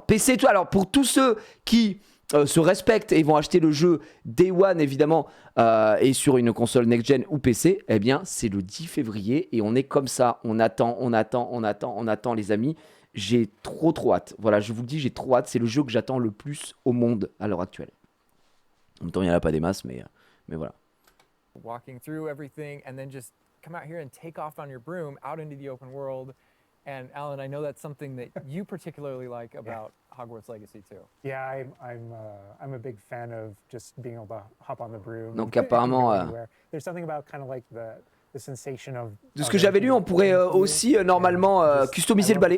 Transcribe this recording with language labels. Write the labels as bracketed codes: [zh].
[fr] PC, toi, alors pour tous ceux qui se respectent et vont acheter le jeu Day One évidemment et sur une console next-gen ou PC, eh bien c'est le 10 février et on est comme ça, on attend les amis. J'ai trop hâte, voilà, je vous le dis, j'ai trop hâte, c'est le jeu que j'attends le plus au monde à l'heure actuelle. En même temps il n'y en a pas des masses, mais voilà. [en] Walking through everything and then just come out here and take off on your broom out into the open world. And Alan, I know that's something that you particularly like about Hogwarts Legacy too. Yeah, I'm a big fan of just being able to hop on the broom. [fr] Donc [en] and [fr] apparemment, [en] go anywhere. There's something about kind of like the sensation of. [fr] De ce que j'avais lu, on pourrait aussi normalement customiser le balai.